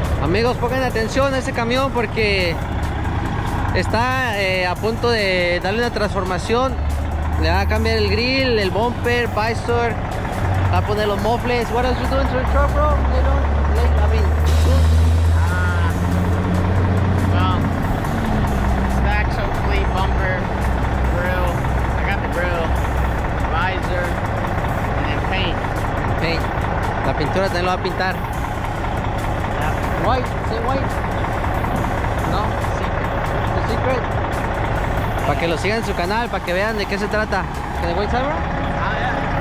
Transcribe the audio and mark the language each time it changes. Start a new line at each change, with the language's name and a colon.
Spanish: amigos, pongan atención a ese camión porque está a punto de darle una transformación. Le va a cambiar el grill, el bumper, visor, va a poner los mofles.
English: What else you doing to the truck, bro? You know, I mean, Well, stacks hopefully, bumper, grill. I got the grill, visor, and then paint. paint.
Spanish: La pintura también lo va a pintar.
English: White, say white.
Spanish: No, The Secret. Para que lo sigan en su canal, para que vean de qué se trata. ¿De White Cyber?
English: Ah, yeah.